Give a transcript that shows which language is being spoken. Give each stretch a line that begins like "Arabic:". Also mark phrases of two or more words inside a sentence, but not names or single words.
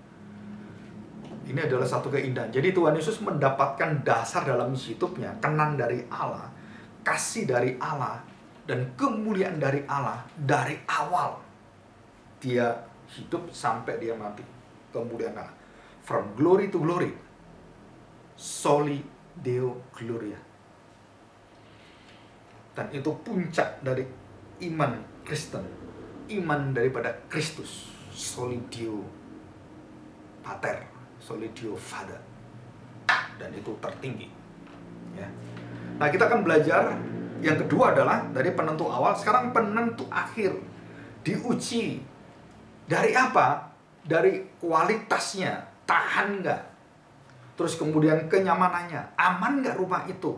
Indonesian: Ini adalah satu keindahan. Jadi Tuhan Yesus mendapatkan dasar dalam hidupnya, kenan dari Allah, kasih dari Allah, dan kemuliaan dari Allah dari awal dia hidup sampai dia mati. Kemuliaan Allah,
English: from glory to glory,
Latin: soli deo gloria.
Indonesian: Dan itu puncak dari iman Kristen, iman daripada Kristus,
Latin: soli deo pater, soli deo Father.
Indonesian: Dan itu tertinggi, ya. Nah, kita akan belajar yang kedua adalah dari penentu awal, sekarang penentu akhir. Diuji dari apa? Dari kualitasnya, tahan nggak? Terus kemudian kenyamanannya, aman nggak rumah itu?